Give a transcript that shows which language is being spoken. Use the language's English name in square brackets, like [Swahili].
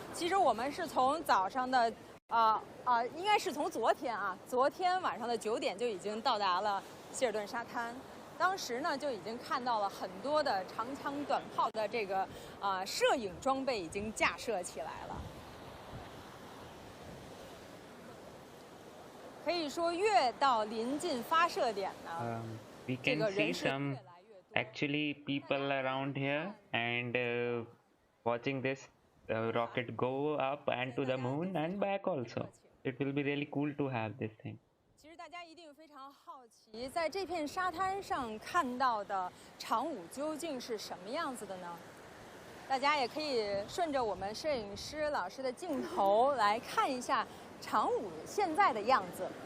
[Chinese] 其实我们是从早上的应该是从昨天晚上的9点就已经到达了希尔顿沙滩。当时呢，就已经看到了很多的长枪短炮的这个摄影装备已经架设起来了。可以说，越到临近发射点呢， [English] we can see some actually people around here and watching this rocket go up and to the moon and back also. It will be really cool to have this thing. [Chinese] 其实大家一定非常好奇，在这片沙滩上看到的嫦5究竟是什么样子的呢？大家也可以顺着我们摄影师老师的镜头来看一下嫦5现在的样子。